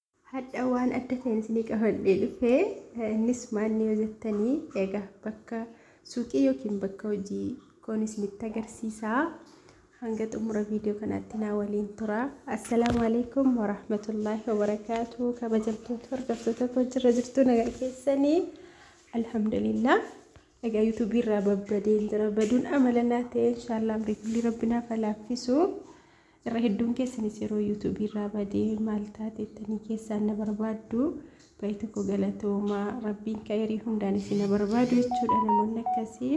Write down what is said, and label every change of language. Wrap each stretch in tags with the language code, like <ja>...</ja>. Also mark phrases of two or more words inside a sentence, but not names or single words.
<om>hadda waan adda ta'een isinii qabadhee dhufee innis maanni yoo jettanii egaa bakka suuqii yookiin bakka hojii koonis isinitti agarsiisaa. hanga xumura viidiyoo kanaatti na waliin tura.</om> <ar>السلام عليكم ورحمة الله وبركاته.</ar> <om>kabajamtoota hordoftoota koo jirtu nagaa keessanii alhamdulillah. egaa YouTube irraa babbadeen jira baduun amalanaa ta'e inshallah amrii kulli rabbina falaafisu. irra hedduun keessanis yeroo YouTube irraa badee maal taatettanii keessaan na barbaaddu bayita ko galatooma rabbiin khayrii hundaan isin na barbaadu jechuudha namoonni akkasii.</om>